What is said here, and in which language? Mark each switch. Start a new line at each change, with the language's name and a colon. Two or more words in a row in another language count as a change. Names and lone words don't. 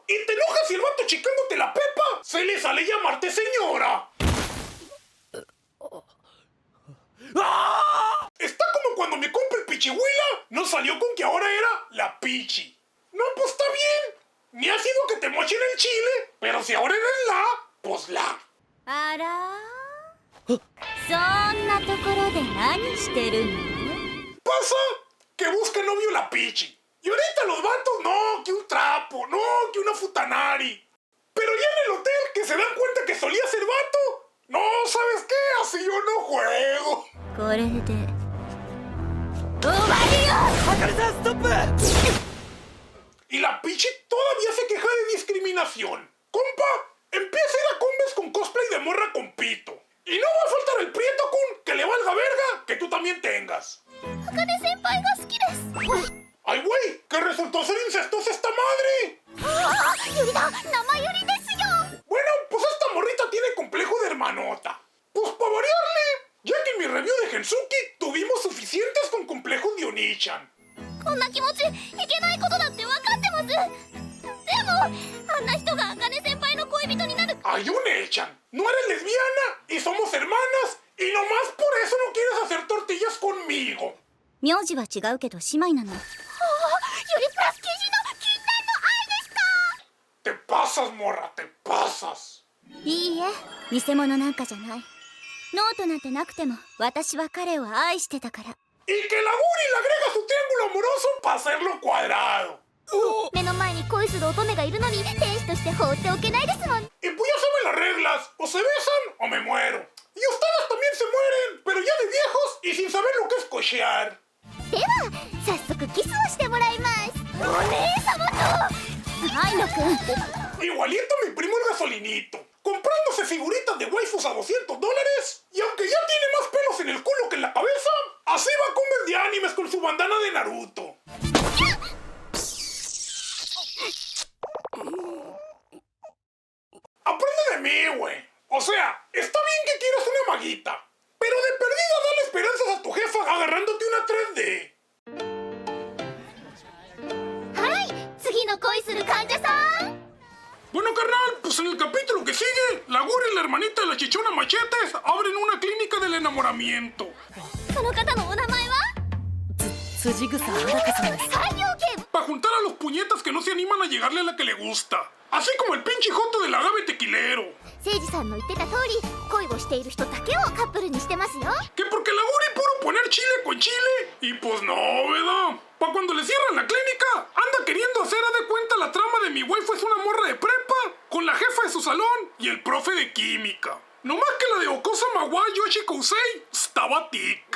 Spanish: ¿Y te enojas si el vato checándote la pepa se le sale llamarte señora? Está como cuando mi compa el Pichihuila no salió con que ahora era la Pichi. No, pues está bien. Ni ha sido que te mochen el chile, pero si ahora eres la, pues la.
Japanese: あらそんなところで何してるの
Spanish: Pasa que busca novio la Pichi. Y ahorita los vatos, no, que un trapo, no, que una futanari. Pero ya en el hotel que se dan cuenta que solía ser vato, no, ¿sabes qué? Así yo no juego.
Japanese: これで終わりよあかりさんストップ
Spanish: Y la Pichi todavía se queja de discriminación. Compa, empieza a ir a combes con cosplay de morra con pito. Y no va a faltar el prieto kun que le valga verga que tú también tengas.
Japanese: 茜先輩が好きです
Spanish: ¡Ay, güey! ¡Que resultó ser incestuosa esta madre!
Japanese: ああユリだ生ユリですよ
Spanish: Bueno, pues esta morrita tiene complejo de hermanota. Pues para variarle, ya que en mi review de Gensuki tuvimos suficientes con complejos de Onichan.
Japanese: こんな気持ちいけないことだって分かってますでもあんな人が茜先輩の恋人になる
Spanish: ¡Ay, One-chan! No eres lesbiana y somos hermanas y nomás por eso no quieres hacer tortillas conmigo.
Japanese: 名字は違うけど姉妹なのああユリプラス記事の禁断の愛ですか
Spanish: Te pasas, morra, te pasas.
Japanese: いいえ偽物なんかじゃないノートなんてなくても私は彼を愛してたから
Spanish: Y que la Guri le agrega su triángulo amoroso para hacerlo cuadrado.
Japanese: 目の前に恋する乙女がいるのに天使として放っておけないですもん
Spanish: Y pues ya saben las reglas, o se besan o me muero. Y ustedes también se mueren, pero ya de viejos y sin saber lo que es cochear.
Japanese: では早速キスをしてもらいますお姉様と愛野くん
Spanish: Igualito a mi primo el gasolinito, comprándose figuritas de waifus a $200. Y aunque ya tiene más pelos en el culo que en la cabeza, así va a comer de animes con su bandana de Naruto. Aprende de mí, güey. O sea, está bien que quieras una maguita, pero de perdida dale esperanzas a tu jefa agarrándote una 3D.
Japanese: はい次の恋する患者さん
Spanish: Bueno, carnal, pues en el capítulo que sigue, la Guri y la hermanita de la chichona Machetes abren una clínica del enamoramiento.
Japanese: その方のお名前は辻草裸さんです太陽剣
Spanish: Para juntar a los puñetas que no se animan a llegarle a la que le gusta. Así como el pinche joto del agave tequilero.
Japanese: 誠司さんの言ってた通り恋をしている人だけをカップルにしてますよ
Spanish: Que porque la Guri puro poner chile con chile. Y pues no, ¿verdad? Pa' cuando le cierran la clínica, anda queriendo hacer a de cuenta la trama de mi waifu es una morra de prepa, con la jefa de su salón y el profe de química. No más que la de Okosa Mawa Yoshi Kousei estaba tic.